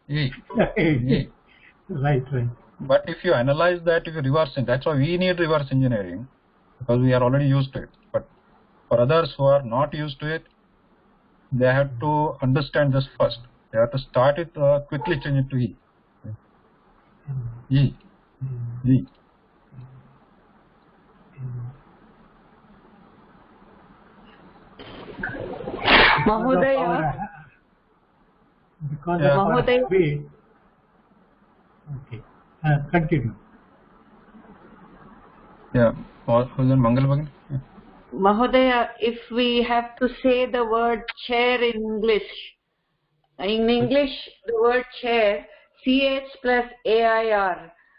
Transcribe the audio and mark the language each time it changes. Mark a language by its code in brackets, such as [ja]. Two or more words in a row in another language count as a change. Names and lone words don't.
[en] Right. But if you analyze that, if you reverse it, that's why we need reverse engineering because we are already used to it. But for others who are not used to it, they have to understand this first. They have to start it quickly change it to E. E. Mahodaya. Because of our way. Okay. Continue. Yeah. Who's in Mangal Bhagin? Yeah. Mahodaya, if we have to say the word chair in English, the word chair, CH plus AIR.